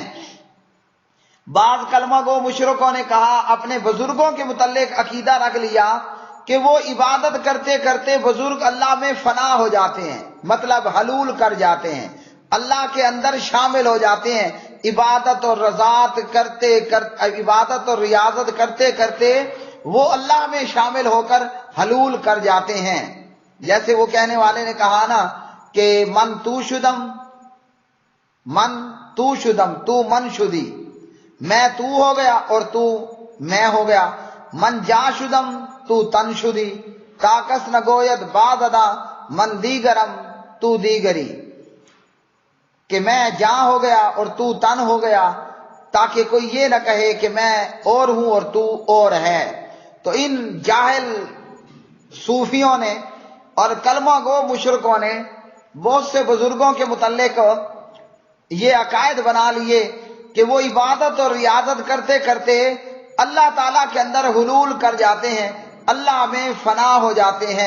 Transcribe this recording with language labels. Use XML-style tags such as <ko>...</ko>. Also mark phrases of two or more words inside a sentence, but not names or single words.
<ur>بعض کلمہ گو مشرکوں نے کہا، اپنے بزرگوں کے متعلق عقیدہ رکھ لیا کہ وہ عبادت کرتے کرتے بزرگ اللہ میں فنا ہو جاتے ہیں، مطلب حلول کر جاتے ہیں، اللہ کے اندر شامل ہو جاتے ہیں، عبادت اور ریاضت کرتے کرتے وہ اللہ میں شامل ہو کر حلول کر جاتے ہیں۔ جیسے وہ کہنے والے نے کہا نا کہ</ur> <fa>من تو شدم تو من شدی،</fa> <ur>میں تو ہو گیا اور تو میں ہو گیا،</ur> <fa>من جا شدم تو تن شدی، تاکس نگوید باددا من دیگرم تو دیگری،</fa> <ur>کہ میں جاں ہو گیا اور تو تن ہو گیا، تاکہ کوئی یہ نہ کہے کہ میں اور ہوں اور تو اور ہے۔ تو ان جاہل صوفیوں نے اور کلمہ گو مشرکوں نے بہت سے بزرگوں کے متعلق یہ عقائد بنا لیے کہ وہ عبادت اور ریاضت کرتے کرتے اللہ تعالیٰ کے اندر حلول کر جاتے ہیں، اللہ میں فنا ہو جاتے ہیں۔</ur>